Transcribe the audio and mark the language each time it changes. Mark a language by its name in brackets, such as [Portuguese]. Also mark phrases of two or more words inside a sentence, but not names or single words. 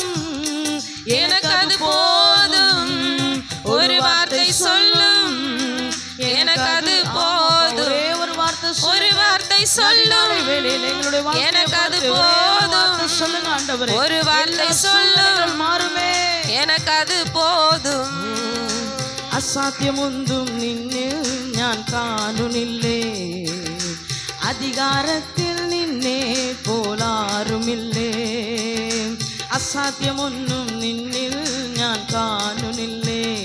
[Tamil] எனக்கு அது போதும். ஒரு வார்த்தை சொல்லும் எனக்கு அது போதும். ஒரே ஒரு வார்த்தை ஒரு வார்த்தை சொல்லும் எனக்கு அது போதும். சொல்லுங்க ஆண்டவரே. ஒரு வார்த்தை சொல்லும் மாறுமே எனக்கு அது போதும். [Malayalam] അസാധ്യമൊന്നും നിന്നിൽ ഞാൻ കാണുന്നില്ലേ. അധികാരത്തിൽ നിന്നെ പോലാരുമില്ലേ. അസാധ്യമൊന്നും നിന്നിൽ ഞാൻ കാണുന്നില്ലേ.